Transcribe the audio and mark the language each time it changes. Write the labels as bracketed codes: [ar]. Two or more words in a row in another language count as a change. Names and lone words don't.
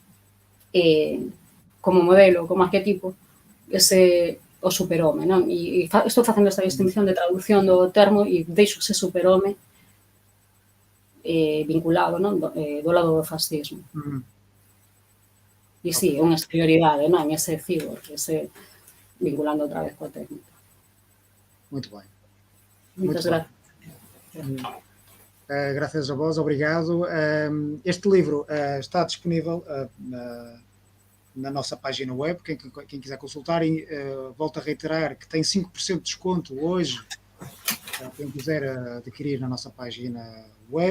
[gl] Como modelo, como arquetipo, o superhome, non? E estou facendo esta distinción de traducción do termo e deixo ese superhome vinculado, non? Do lado do fascismo. E sí, unha exterioridade, non? Ese cibor, ese vinculando outra vez coa técnica. [pt] Muito bem. Muitas gracias. Graças a vós, obrigado. Este livro está disponível na nossa página web, quem quiser consultar, e volto a reiterar que tem 5% de desconto hoje, quem quiser adquirir na nossa página web.